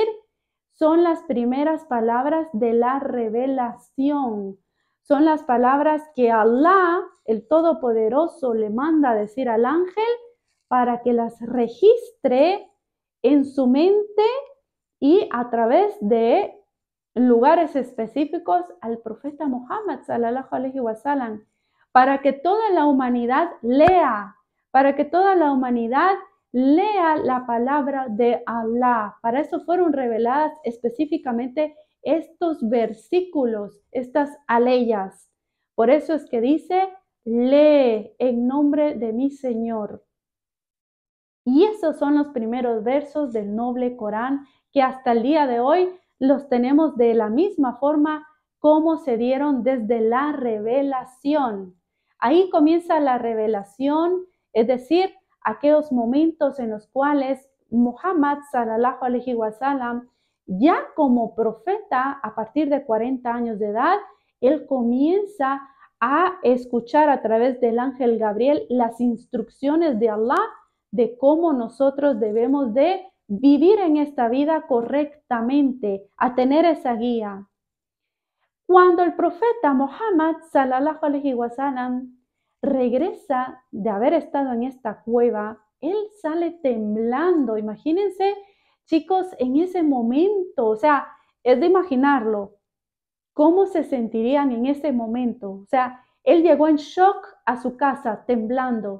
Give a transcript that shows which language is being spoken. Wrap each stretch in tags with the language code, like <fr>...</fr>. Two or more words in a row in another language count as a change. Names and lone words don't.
<es>Son las primeras palabras de la revelación. Son las palabras que Allah, el Todopoderoso, le manda a decir al ángel para que las registre en su mente y a través de lugares específicos al profeta Muhammad,</es> <ar>صلى الله عليه وسلم,</ar> <es>para que toda la humanidad lea, para que toda la humanidad lea la palabra de Allah. Para eso fueron reveladas específicamente estos versículos, estas aleyas. Por eso es que dice: lee en nombre de mi Señor. Y esos son los primeros versos del noble Corán que hasta el día de hoy los tenemos de la misma forma como se dieron desde la revelación. Ahí comienza la revelación, es decir, aquellos momentos en los cuales Muhammad</es> <ar>صلى الله عليه وسلم,</ar> <es>ya como profeta a partir de 40 años de edad, él comienza a escuchar a través del ángel Gabriel las instrucciones de Allah de cómo nosotros debemos de vivir en esta vida correctamente, a tener esa guía. Cuando el profeta Muhammad</es> <ar>صلى الله عليه وسلم</ar> <es>regresa de haber estado en esta cueva, él sale temblando. Imagínense, chicos, en ese momento, o sea, es de imaginarlo, cómo se sentirían en ese momento. O sea, él llegó en shock a su casa temblando.</es>